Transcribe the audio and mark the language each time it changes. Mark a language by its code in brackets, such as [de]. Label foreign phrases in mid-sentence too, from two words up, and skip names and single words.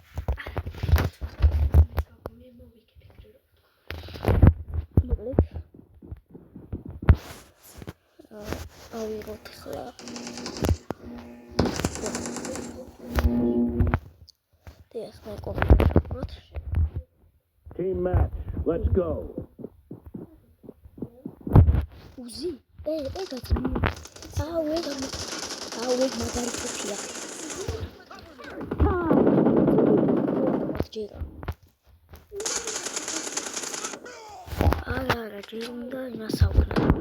[ka] ავიღოთ ახლა. დიახ, მე კომპიუტერით. [en] Team match, let's go. [ka] უზი? ეგაც მე. ეგ მაგარი ფიფია. ჯერა. არა, ჯერ უნდა იმასაუბრა.